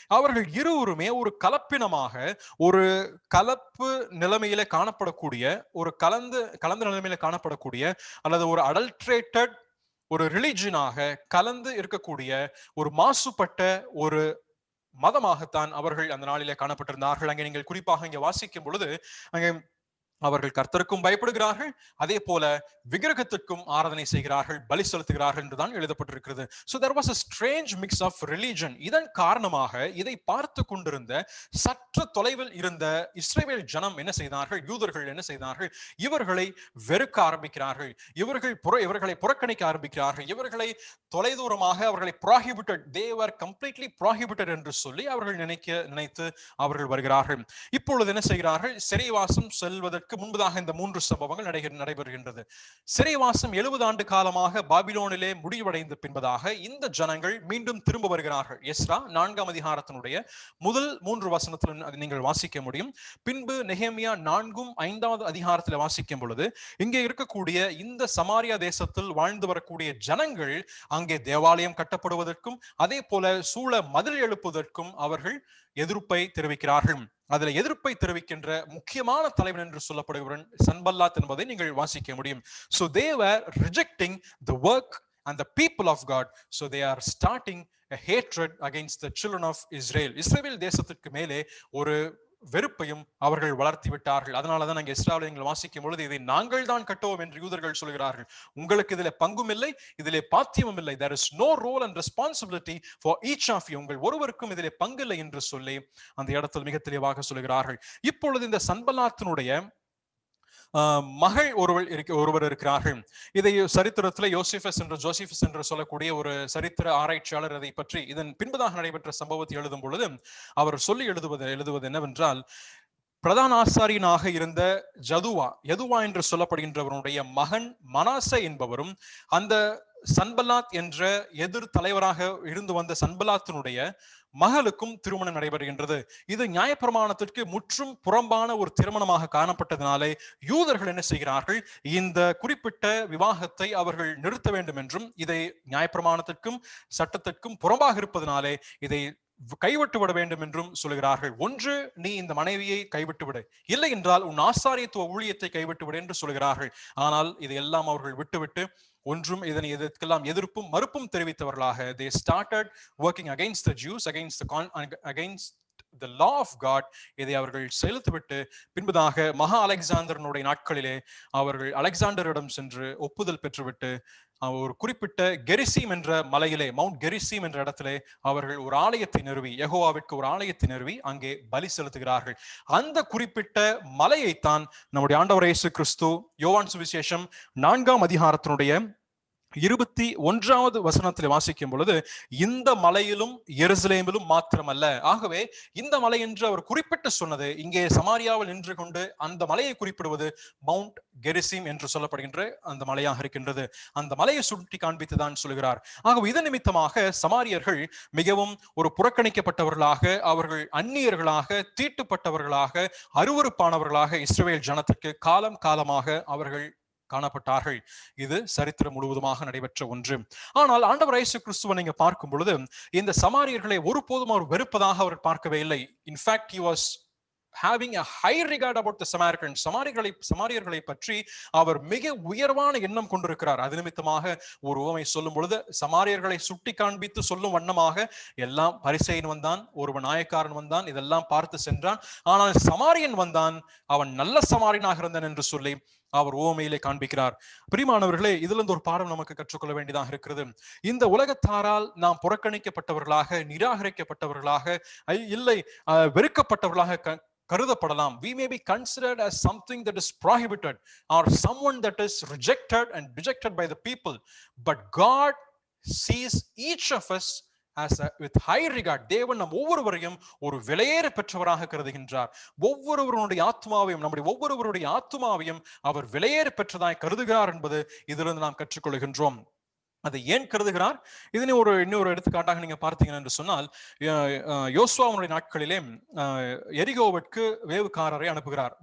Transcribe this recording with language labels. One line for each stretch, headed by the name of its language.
Tamil: அவர்கள் இருவருமே ஒரு கலப்பினமாக, ஒரு கலப்பு நிலைமையில காணப்படக்கூடிய, ஒரு கலந்த நிலைமையில காணப்படக்கூடிய அல்லது ஒரு அடல்ட்ரேட்டட் ஒரு ரிலிஜனாக கலந்து இருக்கக்கூடிய ஒரு மாசுபட்ட ஒரு மதமாகத்தான் அவர்கள் அந்த நாளிலே காணப்பட்டிருந்தார்கள். அங்கே நீங்கள் குறிப்பாக இங்கே வாசிக்கும் பொழுது அங்கே அவர்கள் கர்த்தருக்கும் பயப்படுகிறார்கள், அதே போல விக்கிரகத்திற்கும் ஆராதனை செய்கிறார்கள், பலி செலுத்துகிறார்கள் என்றுதான் எழுதப்பட்டிருக்கிறது.
English: So there was a strange mix of religion.
Tamil: இதன் காரணமாக இதை பார்த்து கொண்டிருந்த சற்று தொலைவில் இருந்த இஸ்ரவேல் ஜனம் என்ன செய்தார்கள்? யூதர்கள் என்ன செய்தார்கள்? இவர்களை வெறுக்க ஆரம்பிக்கிறார்கள், இவர்களை புறக்கணிக்க ஆரம்பிக்கிறார்கள், இவர்களை தொலைதூரமாக அவர்களை
English: prohibited, they were completely prohibited
Tamil: என்று சொல்லி அவர்கள் நினைத்து அவர்கள் வருகிறார்கள். இப்பொழுது என்ன செய்கிறார்கள்? சிறைவாசம் செல்வதற்கு முன்பதாக இந்த 3 சம்பவங்கள் நடைபெறுகின்றது. சிறைவாசம் 70 ஆண்டு காலமாக பாபிலோனிலே முடிவடைந்த பின்பதாக இந்த ஜனங்கள் மீண்டும் திரும்ப வருகிறார்கள். எஸ்ரா 4ஆம் அதிகாரத்தினுடைய முதல் 3 வசனத்தில் அதை நீங்கள் வாசிக்க முடியும். பின்பு நெகேமியா 4ம் 5வது அதிகாரத்தில் வாசிக்கும் பொழுது இங்கே இருக்கக்கூடிய இந்த சமாரியா தேசத்தில் வாழ்ந்து வரக்கூடிய ஜனங்கள் அங்கே தேவாலயம் கட்டப்படுவதற்கும் அதே போல சூழ மதில் எழுப்புவதற்கும் அவர்கள் எதிர்ப்பை தெரிவிக்கிறார்கள். அதுல எதிர்ப்பை தெரிவிக்கின்ற முக்கியமான தலைவன் என்று சொல்லப்படுகிறவன் சன்பல்லாத் என்பதை நீங்கள் வாசிக்க முடியும்.
English: So they were rejecting the work and the people of God. So they are starting a hatred against the children of Israel.
Tamil: இஸ்ரவேல் தேசத்திற்கு மேலே ஒரு வெறுப்பையும் அவர்கள் வளர்த்தி விட்டார்கள். அதனாலதான் நாங்கள் எஸ்ராவில் நீங்கள் வாசிக்கும் பொழுது இதை நாங்கள் தான் கட்டுவோம் என்று யூதர்கள் சொல்கிறார்கள். உங்களுக்கு இதிலே பங்கும் இல்லை, இதிலே பாத்தியமும் இல்லை.
English: There is no role and responsibility for each of you.
Tamil: உங்கள் ஒருவருக்கும் இதிலே பங்கில்லை என்று சொல்லி அந்த இடத்தில் மிக தெளிவாக சொல்கிறார்கள். இப்பொழுது இந்த சன்பல்லாத்தினுடைய மகள் ஒருவர் இருக்கிறார்கள். இதை சரித்திரத்தில் யோசிபஸ் என்று ஜோசிபஸ் என்று சொல்லக்கூடிய ஒரு சரித்திர ஆராய்ச்சியாளர் இதை பற்றி இதன் பின்பதாக நடைபெற்ற சம்பவத்தை எழுதும் பொழுது அவர் சொல்லி எழுதுவது என்னவென்றால், பிரதான ஆசாரியனாக இருந்த யதுவா என்று சொல்லப்படுகின்றவருடைய மகன் மனாசே என்பவரும் அந்த சன்பலாத் என்ற எதிர் தலைவராக இருந்து வந்த சன்பலாத்தினுடைய மகளுக்கும் திருமணம் நடைபெறுகின்றது. இது நியாயப்பிரமாணத்திற்கு முற்றும் புறம்பான ஒரு திருமணமாக காணப்பட்டதினாலே யூதர்கள் என்ன செய்கிறார்கள், இந்த குறிப்பிட்ட விவாகத்தை அவர்கள் நிறுத்த வேண்டும் என்றும், இதை நியாயப்பிரமாணத்திற்கும் சட்டத்திற்கும் புறம்பாக இருப்பதனாலே இதை கைவிட்டு விட வேண்டும் என்றும் சொல்கிறார்கள். ஒன்று, நீ இந்த மனைவியை கைவிட்டு விடு, இல்லை என்றால் உன் ஆசாரியத்துவ ஊழியத்தை கைவிட்டு விடு என்று சொல்கிறார்கள். ஆனால் இதையெல்லாம் அவர்கள் விட்டுவிட்டு ஒன்றும் இதனை இதற்கெல்லாம் எதிர்ப்பும் மறுப்பும் தெரிவித்தவர்களாக
English: they started working against the Jews, against the law of God.
Tamil: இதை அவர்கள் செலுத்திவிட்டு பின்பதாக மகா அலெக்சாண்டருடைய நாட்களிலே அவர்கள் அலெக்சாண்டரிடம் சென்று ஒப்புதல் பெற்றுவிட்டு ஒரு குறிப்பிட்ட கெரிசீம் என்ற மலையிலே, மவுண்ட் கெரிசீம் என்ற இடத்திலே அவர்கள் ஒரு ஆலயத்தை நிறுவி, யெகோவாவிற்கு ஒரு ஆலயத்தை நிறுவி அங்கே பலி செலுத்துகிறார்கள். அந்த குறிப்பிட்ட மலையைத்தான் நம்முடைய ஆண்டவர் இயேசு கிறிஸ்து யோவான் சுவிசேஷம் 4ஆம் அதிகாரத்தினுடைய 21வது வசனத்தில் வாசிக்கும் பொழுது, இந்த மலையிலும் எருசலேமிலும் மாத்திரமல்ல. ஆகவே இந்த மலை என்று அவர் குறிப்பிட்டு சொன்னது இங்கே சமாரியாவில் நின்று கொண்டு அந்த மலையை குறிப்பிடுவது மவுண்ட் கெரிசீம் என்று சொல்லப்படுகின்ற அந்த மலையாக இருக்கின்றது. அந்த மலையை சுட்டி காண்பித்துதான் சொல்கிறார். ஆகவே இதன் நிமித்தமாக சமாரியர்கள் மிகவும் ஒரு புறக்கணிக்கப்பட்டவர்களாக, அவர்கள் அந்நியர்களாக, தீட்டுப்பட்டவர்களாக, அருவருப்பானவர்களாக இஸ்ரவேல் ஜனத்துக்கு காலம் காலமாக அவர்கள் காணப்பட்டார்கள். இது சரித்திரம் முழுவதுமாக நடைபெற்ற ஒன்று. ஆனால் ஆண்டவர் இயேசு கிறிஸ்துவை நீங்க பார்க்கும் பொழுது இந்த சமாரியர்களை ஒருபோதும் அவர் வெறுப்பதாக அவர் பார்க்கவே இல்லை.
English: In fact he was having a high regard about the Samaritans.
Tamil: சமாரியர்களை பற்றி அவர் மிக உயர்வான எண்ணம் கொண்டிருக்கிறார். அது நிமித்தமாக ஒரு உவமை சொல்லும் பொழுது சமாரியர்களை சுட்டி காண்பித்து சொல்லும் வண்ணமாக, எல்லாம் பரிசேயன் வந்தான், ஒருவன் நாயக்காரன் வந்தான், இதெல்லாம் பார்த்து சென்றான், ஆனால் சமாரியன் வந்தான், அவன் நல்ல சமாரியனாக இருந்தான் என்று சொல்லி அவர் உவமையிலே காண்பிக்கிறார். பிரியமானவர்களே, இதுல இருந்து ஒரு பாடம் நமக்கு கற்றுக்கொள்ள வேண்டியதாக இருக்கிறது. இந்த உலகத்தாரால் நாம் புறக்கணிக்கப்பட்டவர்களாக, நிராகரிக்கப்பட்டவர்களாக, இல்லை வெறுக்கப்பட்டவர்களாக கருதப்படலாம்.
English: We may be considered as something that is prohibited or someone that is rejected and rejected by the people, but God sees each of us as with high regard.
Tamil: தேவன் நம் ஒவ்வொருவரையும் ஒரு விலையேற பெற்றவராக கருதுகின்றார். ஒவ்வொருவருடைய ஆத்மாவையும், நம்முடைய ஒவ்வொருவருடைய ஆத்மாவையும் அவர் விலையேற பெற்றதாய் கருதுகிறார் என்பது இதிலிருந்து நாம் கற்றுக்கொள்கின்றோம். அதை ஏன் கருதுகிறார்? இதனை இன்னொரு எடுத்துக்காட்டாக நீங்க பார்த்தீங்கன்னா என்று சொன்னால், யோசுவாவுடைய நாட்களிலே எரிகோவிற்கு வேவுக்காரரை அனுப்புகிறார்.